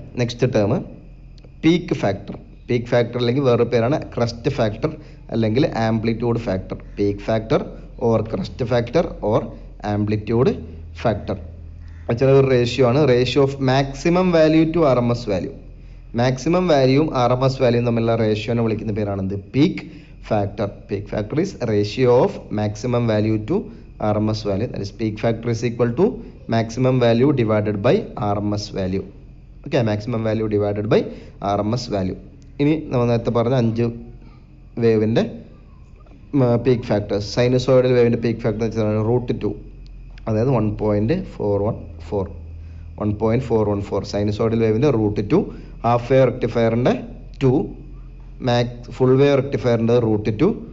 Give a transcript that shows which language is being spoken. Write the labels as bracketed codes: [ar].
[ml] Next term peak factor. Peak factor അല്ലെങ്കിൽ വേറൊരു പേരാണ് ക്രസ്റ്റ് ഫാക്ടർ അല്ലെങ്കിൽ amplitude factor. [en] Peak factor or crest factor or amplitude factor. [ml] ഒരു ratio ആണ്. [en] Ratio of maximum value to RMS value. [ml] Maximum വാല്യൂവും RMS വാല്യൂവും തമ്മിലുള്ള റേഷ്യോനെ വിളിക്കുന്ന പേരാണെന്ത്, peak factor. [en] Peak factor is ratio of maximum value to RMS value. That is peak factor is equal to maximum value divided by RMS value. Okay, maximum value divided by RMS value. [ml] ഇനി നമ്മൾ നേരത്തെ പറഞ്ഞ 5 വേവിൻ്റെ peak factors. Sinusoidal വേവിൻ്റെ peak factor എന്ന് വെച്ചാൽ √2, അതായത് 1.414. Sinusoidal വേവിൻ്റെ √2. Half wave റെക്ടിഫയറിൻ്റെ 2, full wave റെക്ടിഫയറിൻ്റെ √2.